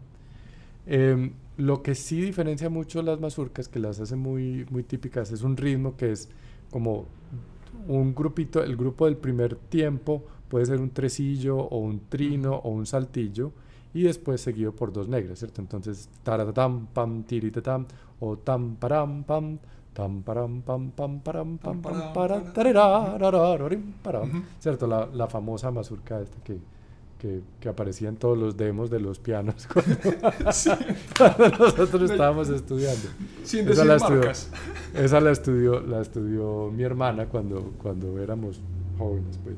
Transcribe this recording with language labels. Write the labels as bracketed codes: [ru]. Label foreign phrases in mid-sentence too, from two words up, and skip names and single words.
[es] Lo que sí diferencia mucho las mazurcas, que las hace muy típicas, es un ritmo que es como un grupito, el grupo del primer tiempo puede ser un tresillo o un Ujú. trino o un saltillo, y después seguido por dos negras, ¿cierto? Entonces, taratam, pam, tiritatam, o tam param Pam, pam param, para param. Ujú. tarararararim, param, Ujú. ¿cierto? La famosa mazurca esta que aparecía en todos los demos de los pianos Sí. cuando nosotros No, estábamos estudiando. sin Esa la decir estudió, marcas. la estudió mi hermana cuando éramos jóvenes, pues.